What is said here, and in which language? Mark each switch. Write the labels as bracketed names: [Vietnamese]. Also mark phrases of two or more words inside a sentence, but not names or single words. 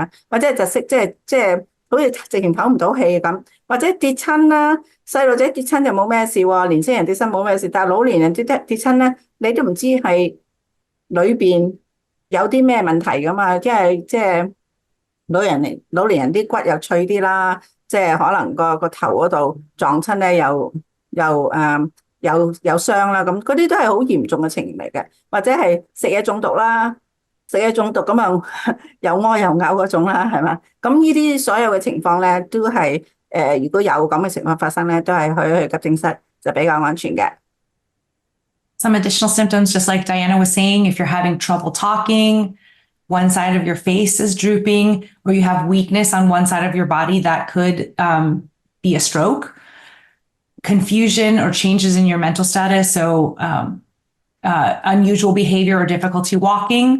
[Cantonese] 或者窒息，即係好似直情跑唔到氣咁，或者跌親啦，細路仔跌親就冇咩事喎，年輕人跌親冇咩事，但係老年人跌親咧，你都唔知係裏邊有啲咩問題噶嘛，即係老年人啲骨又脆啲啦，即係可能個頭嗰度撞親咧又傷啦，咁嗰啲都係好嚴重嘅情形嚟嘅，或者係食嘢中毒啦。食嘢中毒咁啊，又屙又嘔嗰種啦，係嘛？咁呢啲所有嘅情況咧，都係如果有咁嘅情況發生咧，都係去急症室就比較安全嘅。 [English] Some additional symptoms, just like Diana was saying, if you're having trouble talking, one side of your face is drooping, or you have weakness on one side of your body, that could be a stroke. Confusion or changes in your mental status, so unusual behavior or difficulty walking.